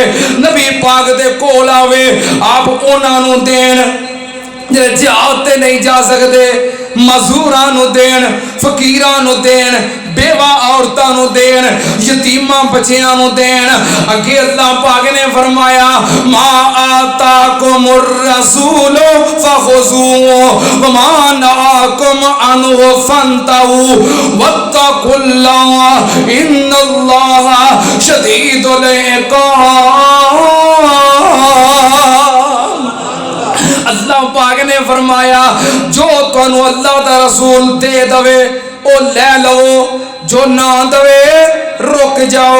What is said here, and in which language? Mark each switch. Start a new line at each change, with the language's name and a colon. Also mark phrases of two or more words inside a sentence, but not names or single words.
Punjabi: نبی پاک دے کول آوے، آپ انہاں نوں دین جہڑے جہاد تے نہیں جا سکتے، مزدوراں نوں دین، فقیراں نوں دین، بیوہ عورتاں نوں دین، یتیماں بچیاں نوں دین. اگے اللہ پاک نے فرمایا
Arabic: ما آتاكم الرسول فخذوه وما نهاكم عنه فانتهوا واتقوا الله إن الله شديد العقاب.
Punjabi: اللہ پاک نے فرمایا جو تہانوں اللہ دا رسول دے دیوے او لے لو، جو نہ دیوے رک جاؤ.